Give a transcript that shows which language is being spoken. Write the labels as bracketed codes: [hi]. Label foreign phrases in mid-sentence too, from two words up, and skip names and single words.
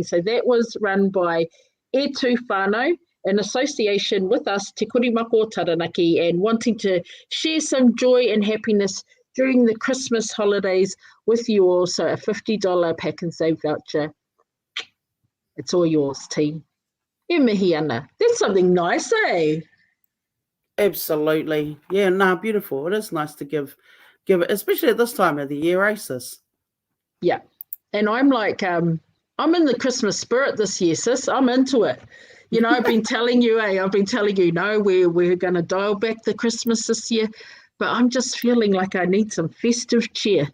[en] So that was run by E2 Whānau in association with us, Te Korimako Taranaki, and wanting to share some joy and happiness during the Christmas holidays with you all. So a $50 Pack and Save voucher. It's all yours, team. [mi] E mihi ana. [en] That's something nice, eh? Absolutely. Yeah, no, beautiful. It is nice to give it, especially at this time of the year, sis. Yeah. And I'm like, I'm in the Christmas spirit this year, sis. I'm into it. I've been telling you, no, we're going to dial back the Christmas this year, but I'm just feeling like I need some festive cheer.